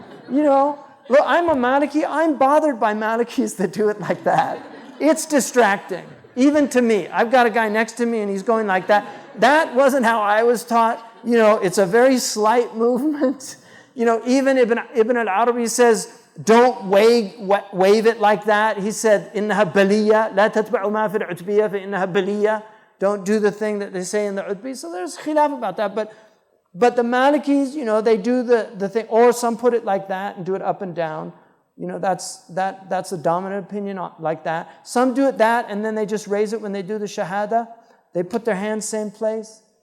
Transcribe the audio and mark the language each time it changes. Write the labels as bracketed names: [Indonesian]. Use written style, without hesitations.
[English] Look, I'm a Maliki. I'm bothered by Malikis that do it like that. It's distracting, even to me. I've got a guy next to me and he's going like that. That wasn't how I was taught. It's a very slight movement. Even Ibn al-Arabi says, don't wave it like that. He said, [Arabic] إِنَّهَا بَلِيَّةٌ لَا تَتْبَعُ مَا فِي الْعُتْبِيَّةِ فَإِنَّهَا بَلِيَّةٌ. [English] Don't do the thing that they say in the Utbi. So there's khilaf about that. But the Malikis, they do the thing, or some put it like that and do it up and down. That's the dominant opinion like that. Some do it that and then they just raise it when they do the Shahada. They put their hands same place.